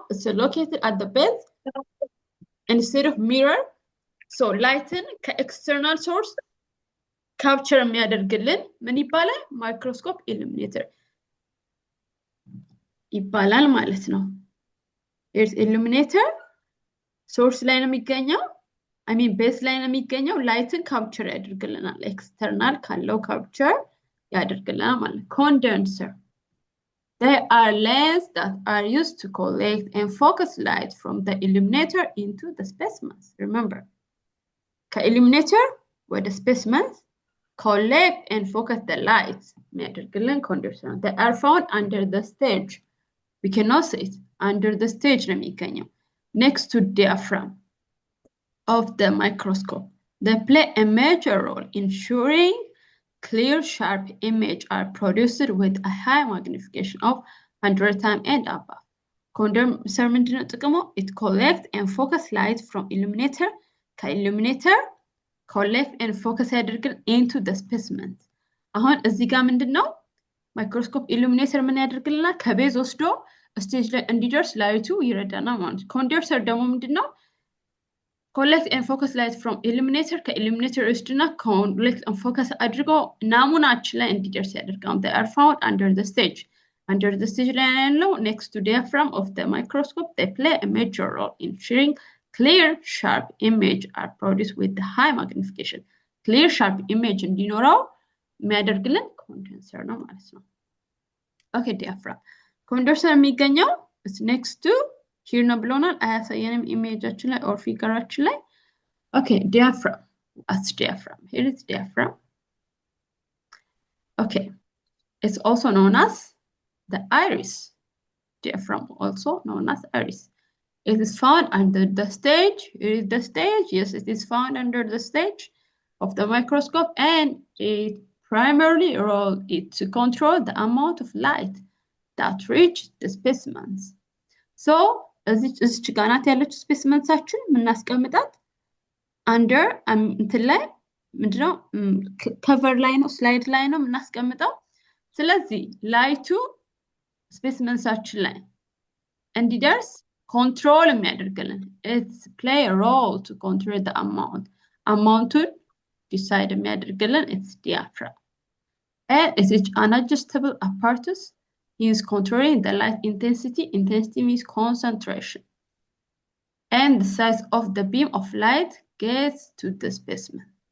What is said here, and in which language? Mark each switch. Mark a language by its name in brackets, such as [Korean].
[English] It's located at the base instead of mirror. So, light and external source capture [Amharic] የሚያደርግልን ምን ይባላል? [English] Microscope illuminator [Amharic] ይባላል ማለት ነው። [English] Here's illuminator. [Amharic] Source ላይ ነው የሚገኘው base ላይ ነው የሚገኘው ላይትን ካፕቸር ያደርግልናል ኤክስተርናል ካለው ካፕቸር ያደርግልናል ማለት condenser. [English] They are lenses that are used to collect and focus light from the illuminator into the specimens. Remember, [Amharic] ከኢሉሚኔተር ወደ [English] specimens collect and focus the light [Amharic] የሚያደርግልን [English] condenser. They are found under the stage. We cannot see it under the stage [Amharic] ነው የሚገኘው [English] next to diaphragm of the microscope. They play a major role in ensuring clear, sharp images are produced with a high magnification of 100 times and above. [Amharic] Condenser ምንድነው ጥቅሙ? [English] It collects and focus light from illuminator. [Amharic] ከኢሉሚኔተር [English] collect and focus [Amharic] ያደርግል [English] into the specimens. [Amharic] አሁን እዚህ ጋር ምንድነው ማይክሮስኮፕ ኢሉሚኔተር ምን ያደርግልናል? ከቤዝ ወስዶ ስቴጅ ላይ እንዲደርስ ላይቱ ይረዳናል ማለት ነው። ኮንደንሰር ደግሞ ምንድነው? [English] collect and focus light from illuminator [Amharic] ከኢሉሚኔተር ወስድና [English] collect and focus [Amharic] አድርጎ ናሙናችን ላይ እንዲደርስ ያደርጋል። [English] They are found under the stage. Under the stage [Amharic] ላይ ያለው [English] next to diaphragm of the microscope. They play a major role in ensuring clear, sharp images are produced with high magnification. Clear, sharp image [Amharic] እንዲኖረው የሚያደርግልን ኮንደንሰር ነው ማለት ነው። [English] Okay, diaphragm. [Amharic] ኮንደንሰር የሚገኘው [English] is next to here [Amharic] ነው ብሎናል። አያሳየንም ኢሜጃችን ላይ or ፊገራችን ላይ። [English] Okay, diaphragm. That's diaphragm. Here is diaphragm. Okay. It's also known as the iris. Diaphragm also known as iris. It is found under the stage. It is the stage. Yes, it is found under the stage of the microscope, and its primary role is to control the amount of light that reach the specimens. [Amharic] So, እዚች ጋር ናት ያለችው ስፔሲመንሳችን የምናስቀምጣት under እንትን ላይ ምንድነው ከቨር ላይ ነው ስላይድ ላይ ነው የምናስቀምጠው። ስለዚህ ላይቱ ስፔሲመንሳችን ላይ እንዲደርስ control የሚያደርግልን [English] it's play a role to control the amountን [Amharic] decide የሚያደርግልን it's diaphragm. [English] And it is an adjustable apparatus. He is controlling the light intensity. Intensity means concentration. And the size of the beam of light gets to the specimen.